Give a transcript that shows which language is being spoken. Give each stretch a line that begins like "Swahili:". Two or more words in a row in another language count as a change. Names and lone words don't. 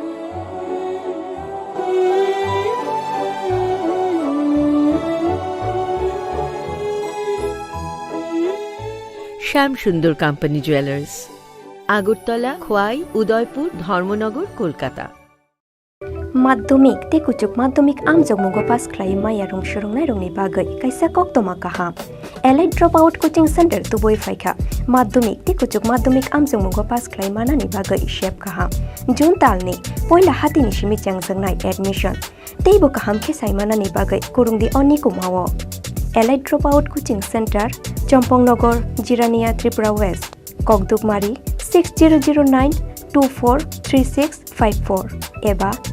Bangla: শ্যাম সুন্দর কোম্পানি জুয়েলার্স আগরতলা খোয়াই উদয়পুর ধর্মনগর কলকাতা
Kok Borok: Madhyamik te kuchuk madhyamik amjok mugo pass khlai maya rung shurungnai rungni bagai kaisa koktoma kaham Allied Dropout Coaching Center tuboi phaikha madhyamik te kuchuk madhyamik amjok mugo pass khlai manani bagai shep kaham June talni poila hatini shimi changjangnai admission teibo kaham ke saimanani bagai kurungdi oni kumawo Allied Dropout Coaching Center Chompongnagar Jirania Tripura West Kokdukmari 6009243654 eba